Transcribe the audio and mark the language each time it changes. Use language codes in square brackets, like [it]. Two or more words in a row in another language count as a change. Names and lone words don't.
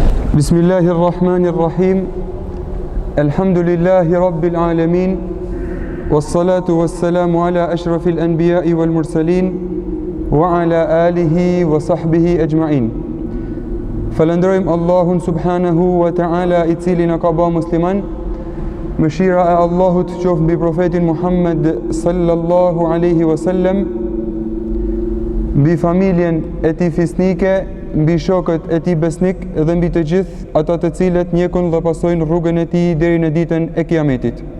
[ar] بسم الله الرحمن الرحيم. الحمد لله رب العالمين. والصلاة والسلام على أشرف الأنبياء والمرسلين وعلى آله وصحبه أجمعين. [sq] Falenderojmë Allahun [ar] سبحانه وتعالى [sq] i cili na ka bërë musliman. Mëshira e Allahut qoftë mbi profetin Muhammed [ar] صلى الله عليه وسلم, [sq] mbi familjen e tij fisnike, mbi shokët e tij besnik dhe mbi të gjithë ata të cilët ndjekun dhe pasojnë rrugën e tij deri në ditën e Kiametit.